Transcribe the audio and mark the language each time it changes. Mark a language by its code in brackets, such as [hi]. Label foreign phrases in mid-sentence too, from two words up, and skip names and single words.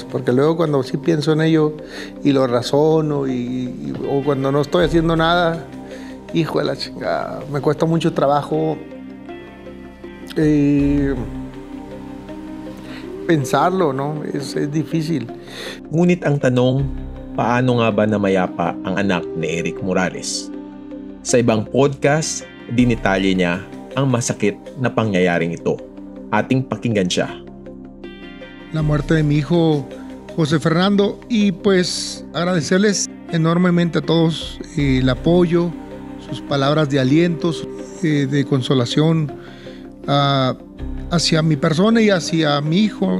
[es] Porque luego cuando sí pienso en ello y lo razono o cuando no estoy haciendo nada, hijo de la chingada, me cuesta mucho trabajo pensarlo, ¿no? Es difícil. [tl] Ngunit ang tanong, paano nga ba namayapa ang anak ni Eric Morales? Sa ibang podcast, dinitalye niya ang masakit na pangyayaring ito. Ating pakinggan siya. [es] La muerte de mi hijo José Fernando, y pues agradecerles enormemente a todos el apoyo, sus palabras de aliento, de consolación hacia mi persona y hacia mi hijo.